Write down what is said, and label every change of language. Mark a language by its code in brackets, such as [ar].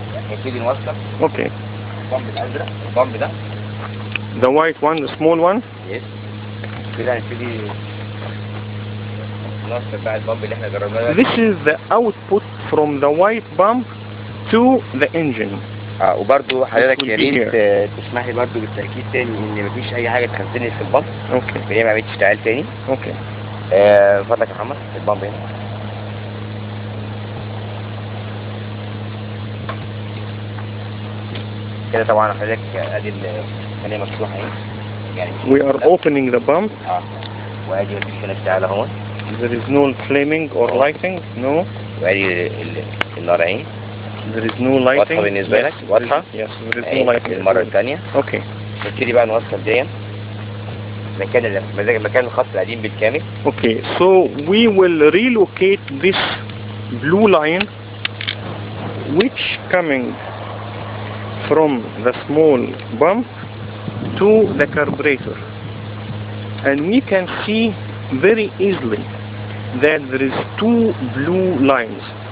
[ar] هنبتدي نوصل. [en] Okay. [ar] البامب الازرق، البامب ده. [en] The white one, the small one. [ar] Yes. كده هنبتدي نوصل بقى البامب اللي احنا جربناه. [en] This is the output from the white pump to the engine. [ar] وبرضو حضرتك يا ريت تسمح لي برضو بالتأكيد تاني ان مفيش اي حاجة تخزنت في البامب. اوكي. هي ما عملتش اشتعال تاني. اوكي. فضلك يا محمد البامب هنا. كده طبعا حضرتك ادي الخلية مفتوحة اهي. يعني [en] We are opening the pump. [ar] وادي مفيش هنا اشتعال اهو. [en] There is no flaming or lighting. No. [ar] وادي النار اهي. [en] There is no lighting. [ar] واضحة بالنسبة لك؟ واضحة؟ [en] Yes, there is no lighting. [ar] المرة الثانية. اوكي. نبتدي بقى نوصل دي مكان الخط القديم بالكامل. [en] Okay, so we will relocate this blue line which coming from the small pump to the carburetor, and we can see very easily that there is two blue lines.